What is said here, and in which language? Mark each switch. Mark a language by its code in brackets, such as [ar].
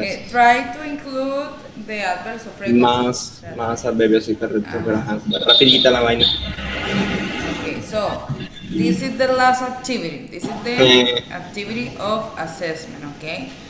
[en] Try to include the adverbs of frequency. [es] Más adverbios y correctos, pero ajá, rapidita la vaina. [en] Okay, so this is the last activity. This is the activity of assessment, okay?